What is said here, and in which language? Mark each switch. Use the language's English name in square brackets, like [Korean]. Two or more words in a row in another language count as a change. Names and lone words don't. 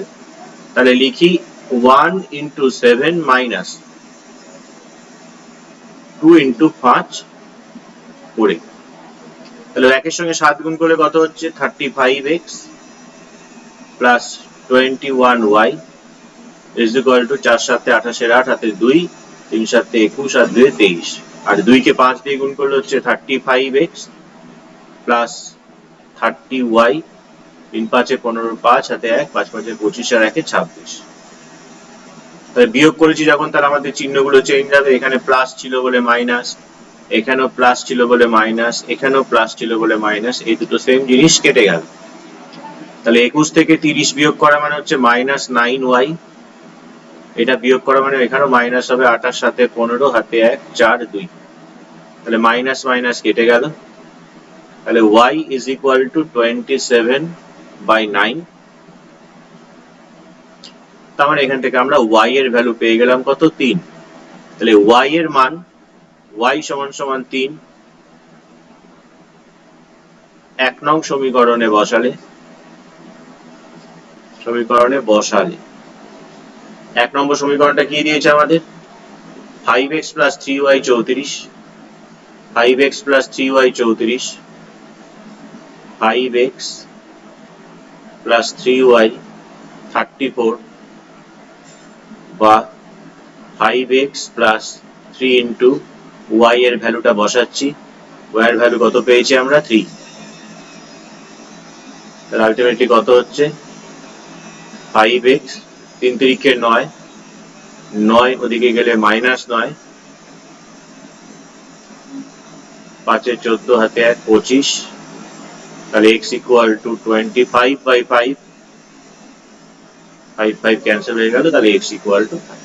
[Bangla] তাহলে লিখি [English] 1 into 7 minus 2 into 5 [Bangla] করে। তাহলে একের সঙ্গে 7 গুণ করলে কত হচ্ছে, [English] 35x plus 21y is equal to [Bangla] 4 7 28 8 হাতে 2 3 7 21 আর 2 23। আর 2 কে 5 দিয়ে গুণ করলে হচ্ছে [English] 35x plus 30y, [Bangla] 3 5 15 5 হাতে 1 5 5 25 আর 1 26। তাহলে বিয়োগ করেছি যখন, তাহলে আমাদের চিহ্নগুলো চেঞ্জ হবে। এখানে প্লাস ছিল বলে মাইনাস, এখানেও প্লাস ছিল বলে মাইনাস, এখানেও প্লাস ছিল বলে মাইনাস, এই দুটো সেম জিনিস কেটে গেল। তাহলে 21 থেকে 30 বিয়োগ করা মানে হচ্ছে মাইনাস 9y, এটা বিয়োগ করা মানে এখানেও মাইনাস হবে, 28 সাথে 15 হাতে 1 4 2। তাহলে মাইনাস মাইনাস কেটে গেল। তাহলে [English] y is equal to [Bangla] 27/9। তার মানে এখান থেকে আমরা y এর ভ্যালু পেয়ে গেলাম কত, 3। তাহলে y এর মান y সমান সমান 3 1 নং সমীকরণে বসালে 1 নম্বর সমীকরণটা কি দিয়েছে আমাদের, [English] 5x plus 3y 34, 5x plus 3y 34, 5x plus 3y 34 [Bangla] বা [English] 5x plus 3 into y [Bangla] এর ভ্যালুটা বসাচ্ছি y এর ভ্যালু কত পেয়েছি আমরা 3, তাহলে আলটিমেটলি কত হচ্ছে 5x, 3 3 9, 9 ওদিকে গেলে -9, 5 এর 14 হাতে 1 25, তাহলে [English] x equal to [Bangla] 25/5, 5 ক্যান্সেল হয়ে গেল, তাহলে [English] x equal to [Bangla] 5।